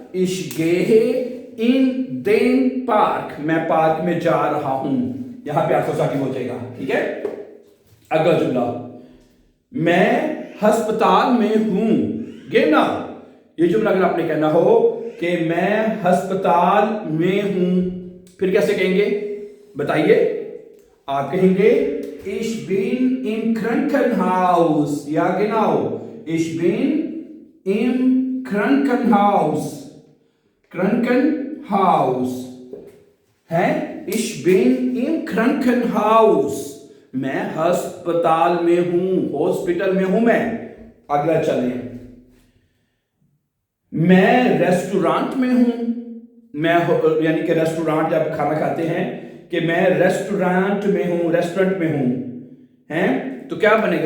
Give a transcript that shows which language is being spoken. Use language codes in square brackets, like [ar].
[de] ich gehe in den Park, [hi] मैं park में जा रहा हूं। यहां पे आपको साथी हो जाएगा। ठीक है, अगला जुमला, मैं अस्पताल में हूं, गेना। ये जुमला अगर आपने कहना हो कि मैं अस्पताल में हूं, फिर कैसे कहेंगे? बताइए। [de] आप कहेंगे ich bin im Krankenhaus, ja genau, ich bin im Krankenhaus, Krankenhaus [hi] है, [de] ich bin im Krankenhaus, [hi] मैं अस्पताल में हूं, हॉस्पिटल में हूं मैं। अगला चलें, मैं रेस्टोरेंट में हूं। मैं यानी कि रेस्टोरेंट जब खाना खाते हैं कि मैं रेस्टोरेंट में हूं, रेस्टोरेंट में हूं, हैं तो क्या बनेगा?